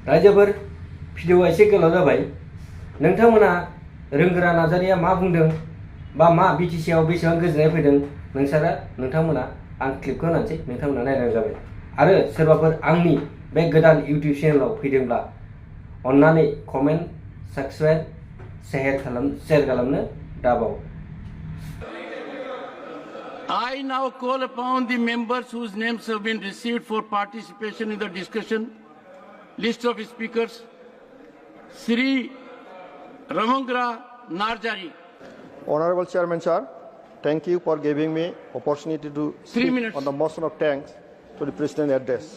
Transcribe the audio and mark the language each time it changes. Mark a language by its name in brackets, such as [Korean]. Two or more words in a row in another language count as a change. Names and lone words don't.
[Bodo] रायजोफोर भिडिअआ एसे गोलाव जाबाय नोंथांमोना रोंगोरा नार्जारिया मा बुंदों बा मा BTC आव बेसेबां गोजोननाय फैदों नोंथांमोना आं क्लिपखौ होनानैसै नोंथांमोना नायनांगौ जाबाय आरो सोरबाफोर आंनि बे गोदान YouTube चेनेलाव फैदोंब्ला अन्नानै [English] comment subscribe share [Bodo] खालामनो दाबाव। [English] I now call upon the members whose names have been received for participation in the discussion. List of speakers. Sri Rwnggwra Narjari. Honorable Chairman, sir, thank you for giving me opportunity to speak on the motion of thanks to the President's address.